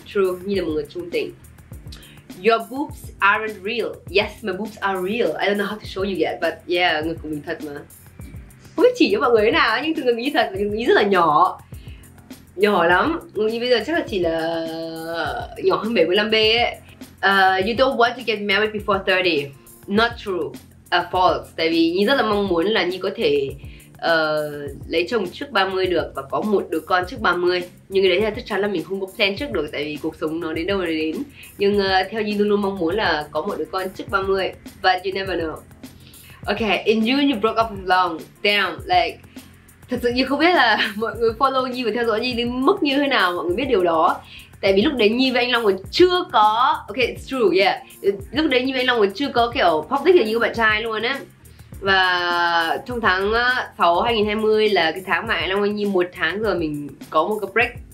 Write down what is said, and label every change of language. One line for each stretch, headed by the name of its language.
Vietnamese: True, Nhi là một người trung tình.
English: Your boobs aren't real. Yes, my boobs are real. I don't know how to show you yet, but yeah,
Vietnamese: ngực của mình thật mà. Không biết chỉ cho mọi người thế nào, nhưng ngực Nhi thật, ngực Nhi rất là nhỏ. Nhỏ lắm. Ngực Nhi bây giờ chắc là chỉ là nhỏ hơn 75B ấy.
English: You don't want to get married before 30. Not true. False.
Vietnamese: Tại vì Nhi rất là mong muốn là Nhi có thể lấy chồng trước 30 được và có một đứa con trước 30. Nhưng cái đấy là chắc chắn là mình không có plan trước được, tại vì cuộc sống nó đến đâu là đến. Nhưng theo Nhi luôn luôn mong muốn là có một đứa con trước 30.
English: But you never know. Okay, in June you broke up with Long.
Vietnamese: Damn, like thật sự Nhi không biết là mọi người follow Nhi và theo dõi Nhi đến mức như thế nào mọi người biết điều đó. Tại vì lúc đấy Nhi và anh Long còn chưa có,
English: okay, it's true, yeah.
Vietnamese: Lúc đấy Nhi và anh Long còn chưa có kiểu public là như các bạn trai luôn á. Và trong tháng 6 2020 là cái tháng mà anh Long Nhi 1 tháng rồi mình có một cái break.